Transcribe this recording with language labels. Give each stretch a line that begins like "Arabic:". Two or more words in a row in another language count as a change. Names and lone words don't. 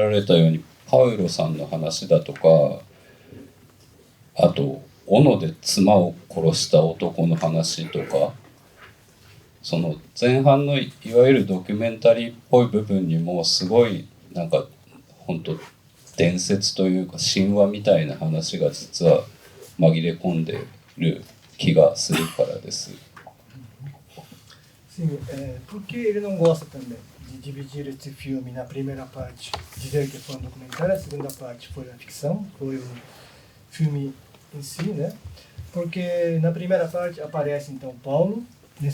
Japanese: られたようにパウロさんの話だとか、あと斧で妻を殺した男の話とか、その前半のいわゆるドキュメンタリーっぽい部分にもすごいなんか本当伝説というか神話みたいな話が実は紛れ込んでる気がするからです。
Portuguese: Sim, porque ele não gosta também de dividir esse filme na primeira parte, dizer que foi um documentário, a segunda parte foi a ficção, foi o filme em si, né? Porque na primeira parte aparece então Paulo, né?